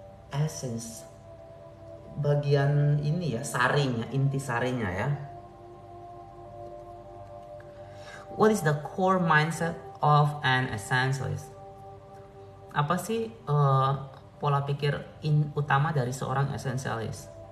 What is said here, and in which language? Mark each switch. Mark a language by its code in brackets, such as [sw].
[id] Essence bagian ini ya, sarinya, inti sarinya ya. [en] What is the core mindset of an essentialist? [id] Apa sih pola pikir utama dari seorang essentialist?